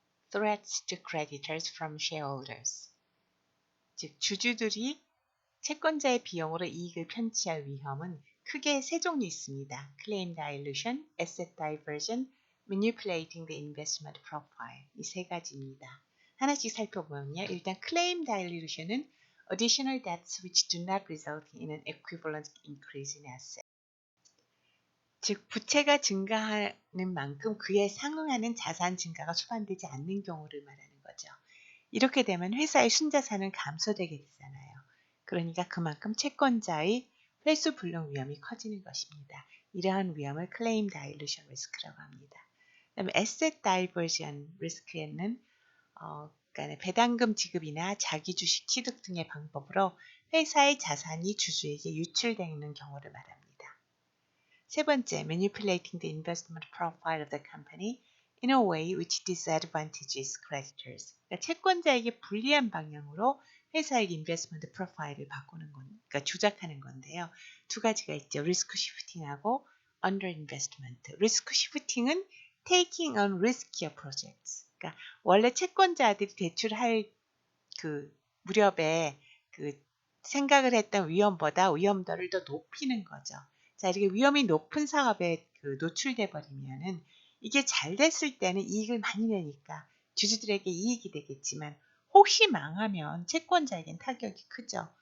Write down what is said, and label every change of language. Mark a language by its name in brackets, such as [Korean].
[English] Threats to creditors from shareholders. [Korean] 즉, 주주들이 채권자의 비용으로 이익을 편취할 위험은 크게 세 종류 있습니다. [English] Claim dilution, asset diversion, manipulating the investment profile. [Korean] 이 세 가지입니다. 하나씩 살펴보면요. 일단 [English] claim dilution은 additional debts which do not result in an equivalent increase in assets. [Korean] 즉 부채가 증가하는 만큼 그에 상응하는 자산 증가가 수반되지 않는 경우를 말하는 거죠. 이렇게 되면 회사의 순자산은 감소되게 되잖아요. 그러니까 그만큼 채권자의 회수 불능 위험이 커지는 것입니다. 이러한 위험을 claim dilution risk라고 합니다. 그다음에 asset diversion risk에는 그러니까 배당금 지급이나 자기 주식 취득 등의 방법으로 회사의 자산이 주주에게 유출되는 경우를 말합니다. [English] 세 번째, manipulating the investment profile of the company in a way which disadvantages creditors. [Korean] 그러니까 채권자에게 불리한 방향으로 회사의 인베스트먼트 프로파일을 바꾸는 건, 그러니까 조작하는 건데요. 두 가지가 있죠. 리스크 시프팅하고 under investment. 리스크 시프팅은 [English] taking on riskier projects. [Korean] 그러니까 원래 채권자들이 대출할 그 무렵에 그 생각을 했던 위험보다 위험도를 더 높이는 거죠. 자, 이렇게 위험이 높은 사업에 노출돼 버리면은 이게 잘 됐을 때는 이익을 많이 내니까 주주들에게 이익이 되겠지만 혹시 망하면 채권자에겐 타격이 크죠.